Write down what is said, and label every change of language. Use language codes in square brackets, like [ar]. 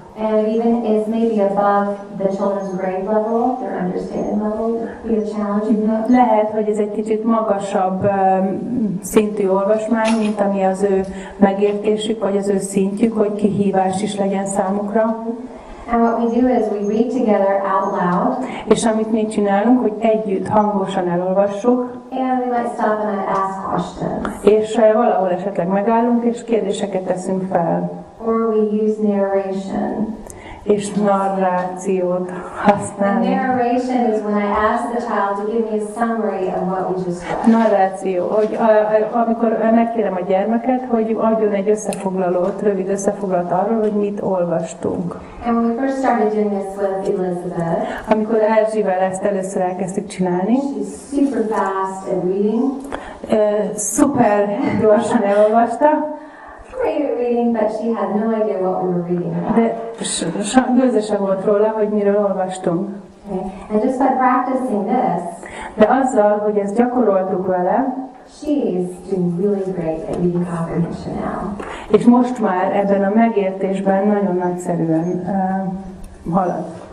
[en] And even is maybe above the children's grade level, their understanding level, be a challenging book. [hu] Lehet, hogy ez egy kicsit magasabb szintű olvasmány, mint ami az ő megértésük, vagy az ő szintjük, hogy kihívás is legyen számukra. [en] And what we do is we read together out loud. [hu] És amit mi csinálunk, hogy együtt hangosan elolvassuk, [en] And we might stop and ask questions. [hu] és valahol esetleg megállunk, és kérdéseket teszünk fel. [en] Or we use narration. [hu] És narrációt [en] And [hu] használunk. [en] narration is when I ask the child to give me a summary of what we just read. [hu] Narráció, hogy amikor megkérem a gyermeket, hogy adjon egy összefoglalót, rövid összefoglalót arról, hogy mit olvastunk. [en] And when we first started doing this with Elizabeth, [hu] Amikor Erzsivel ezt először elkezdtük csinálni, [en] she's super fast at reading. [hu] Szuper gyorsan elolvasta, [en] Great at reading, but she had no idea what we were reading about. [hu] de gőze sem volt róla, hogy miről olvastunk. [en] Okay. And just by practicing this, [hu] De azzal, hogy ezt gyakoroltuk vele, [en] she's doing really great at reading comprehension now. [hu] és most már ebben a megértésben nagyon nagyszerűen halad.